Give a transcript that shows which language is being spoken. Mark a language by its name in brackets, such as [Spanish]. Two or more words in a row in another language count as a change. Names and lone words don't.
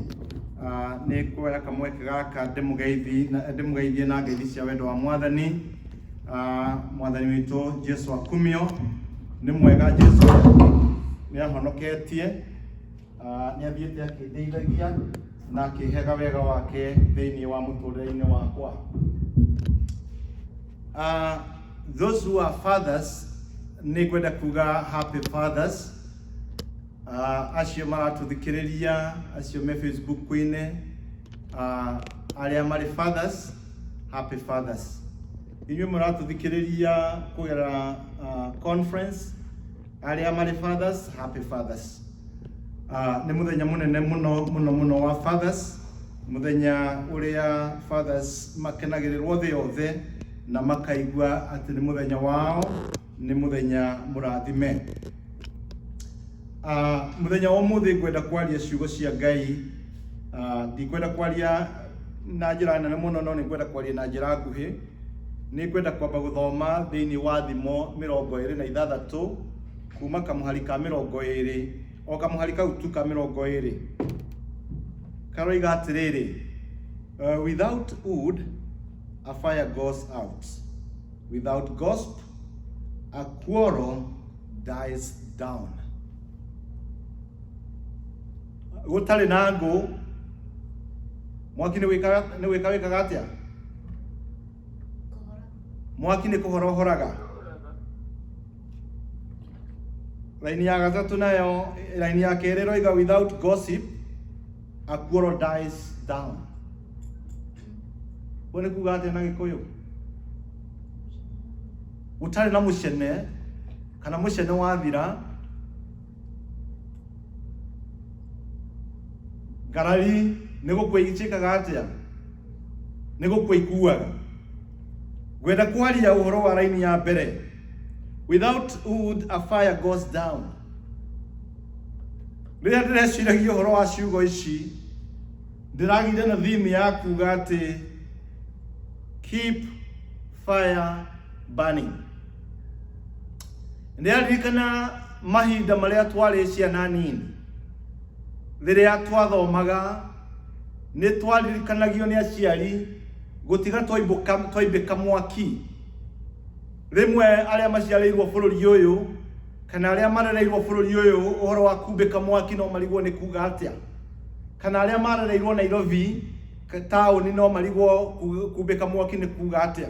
[Kikuyu] Ni kuoya kamweke gaka ndimugeithie na ngeithi cia wendo wa Mwathani. Mwathani witu Jesu akumio ni mwega. Jesu ni ahonoketie, ni athiete akindithagia na akihega wega wake thiini wa muturire-ini wakwa. [English] Those who are fathers [Kikuyu] ni kwenda kuga [English] happy fathers. [Kikuyu] Acio maratuthikiriria, acio me Facebook-ine, aria mari fathers, [English] happy fathers. [Kikuyu] Inyuĩ maratuthikiriria kugera conference, aria mari fathers, [English] happy fathers. [Kikuyu] Ni muthenya munene muno wa fathers, muthenya uria fathers makenagirirwo thi yothe na makaigua ati ni muthenya wao, ni muthenya murathime. Muthenya wa muthi ngwenda kwaria ciugo cia Ngai. Ndikwenda kwaria na njira nene muno, no ngwenda kwaria na njira nguhi. Ni ngwenda kwamba guthoma thiini wa thimo 26 kuma kamuhari ka 20 o kamuhari kau tu ka 20. Karoiga atiriri, [English] without wood a fire goes out, without gossip a quarrel dies down. [Kikuyu] Gutari na ngo mwaki ni wikaga atia? Mwaki ni kuhorohoraga. Laini ya gatatu nayo, laini ya keri roiga [English] without gossip a quarrel dies down. [Kikuyu] Wone kuga atia na Gikuyu? Gutari na mucene kana mucene wathira, ngarari nego kweigicikaga atia? Nego kweikuaga. Gwenda kwaria uhoro wa laini ya mbere, [English] without wood a fire goes down. [Kikuyu] Rĩrĩa ndĩreciragia uhoro wa ciugo ici, ndĩragire na theme ya kuga ati [English] keep fire burning. [Kikuyu] Nĩaririkana mahinda marĩa twarĩ ciana nini, rĩrĩa twathomaga nĩ twaririkanagio nĩ aciari gutiga twaibĩka mwaki. Rĩmwe arĩa maciarĩirwo bũrũri ũyũ kana arĩa marereirwo bũrũri ũyũ ũhoro wa kumbĩka mwaki no marigwo nĩ kuga atĩa, kana arĩa marereirwo Nairobi taũni no marigwo kumbĩka mwaki nĩ kuga atĩa.